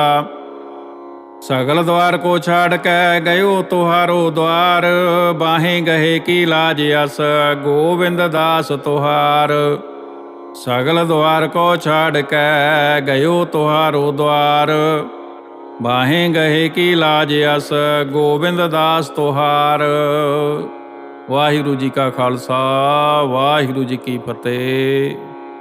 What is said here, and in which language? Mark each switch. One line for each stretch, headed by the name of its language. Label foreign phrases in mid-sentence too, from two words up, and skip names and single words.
Braj: सगल द्वार को छाड़ कै गयो तुहारो द्वार, बाहें गहे की लाज अस, गोविंद दास तुहार। सगल द्वार को छाड़ कै गयो तुहारो द्वार, ਬਾਹੇ ਗਹੇ ਕੀ ਲਾਜ ਅਸ ਗੋਬਿੰਦ ਦਾਸ ਤੁਹਾਰ।
Punjabi: ਵਾਹਿਗੁਰੂ ਜੀ ਕਾ ਖਾਲਸਾ ਵਾਹਿਗੁਰੂ ਜੀ ਕੀ ਫਤਿਹ।